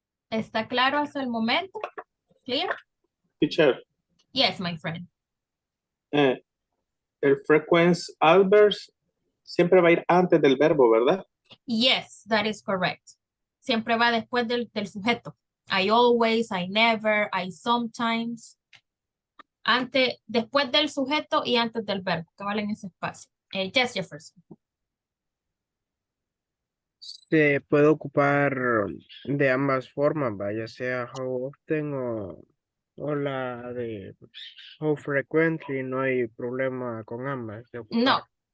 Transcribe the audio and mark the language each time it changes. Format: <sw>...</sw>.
<es>¿Está claro hasta el momento?</es> <en>Clear? Teacher, Yes, my friend.</en> <es>el frequency adverbs siempre va a ir antes del verbo, ¿verdad?</es> <en>Yes, that is correct.</en> <es>Siempre va después del sujeto.</es> <en>I always, I never, I sometimes.</en> <es>Después del sujeto y antes del verbo, que vale en ese espacio.</es> <en>Yes, Jefferson.</en> <es>Se puede ocupar de ambas formas, ya sea how often o la de how frequently, no hay problema con ambas de ocupar.</es>